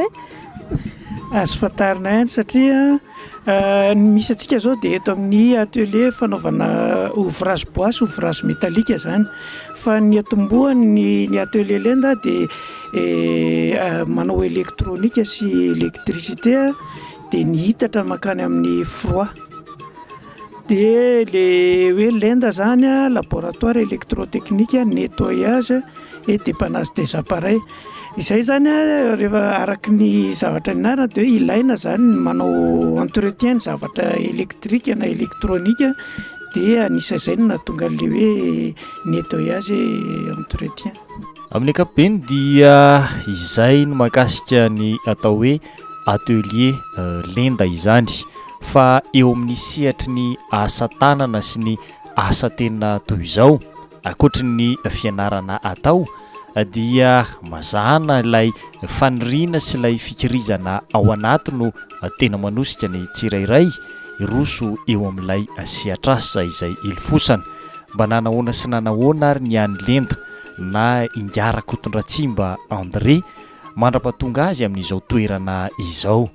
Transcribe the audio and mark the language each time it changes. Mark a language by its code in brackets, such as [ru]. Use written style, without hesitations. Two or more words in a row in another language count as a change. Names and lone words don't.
[mg] azo fantarina ihany satria misy antsika zao dia eto amin'ny atelier fanaovana [fr] ouvrage bois [mg] sy [fr] ouvrage métallique [mg] zany fa ny atombohany ny atelier Lenda dia manao électronique sy électricité dia ny hitatra makany amin'ny froid dia le hoe Lenda zany [fr] laboratoire électrotechnique nettoyage et dépannage des appareils. [mg] Izay zany rehefa araky ny zavatra ninarina dia hoe ilaina zany manao entretien ny zavatra électrique na électronique dia anisazay no nahatonga le hoe [fr] nettoyage et entretien. [mg] Amin'ny ankapobeny dia izay no mahakasika ny atao hoe atelier Lenda izany fa eo amin'ny sehatry ny asa tanana sy ny asa tena toy izao akoatry ny fianarana atao dia mazahana ilay faniriana sy ilay fikirizana ao anaty no tena manosika ny tsirairay iroso eo amin'ilay sehatrasa izay ilofosana mba nanahoana sy nanahoana ary ny any Lenda na inga RAKOTONDRATSIMBA André mandrapatonga azy amin'izao toerana izao.